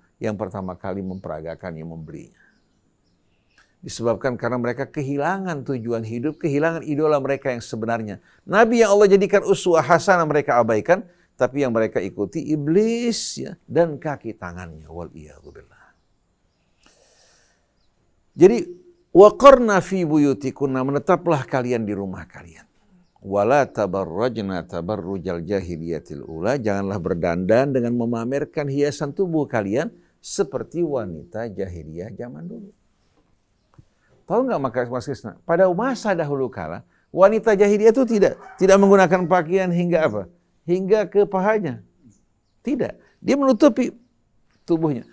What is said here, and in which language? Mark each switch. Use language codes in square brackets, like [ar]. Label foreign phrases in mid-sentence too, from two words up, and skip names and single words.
[id] Yang pertama kali memperagakan yang membelinya. Disebabkan karena mereka kehilangan tujuan hidup, kehilangan idola mereka yang sebenarnya. Nabi yang Allah jadikan uswah hasanah mereka abaikan, tapi yang mereka ikuti iblis ya, dan kaki tangannya. [ar] والعياذ بالله. [id] Jadi, [ar] وقرن في بيوتكن, [id] menetaplah kalian di rumah kalian. [ar] ولا تبرجن تبرج الجاهلية الأولى, [id] janganlah berdandan dengan memamerkan hiasan tubuh kalian seperti wanita jahiliyah zaman dulu. Tahu nggak Mas Krisna? Pada masa dahulu kala, wanita jahiliyah itu tidak menggunakan pakaian hingga apa? Hingga ke pahanya. Tidak. Dia menutupi tubuhnya.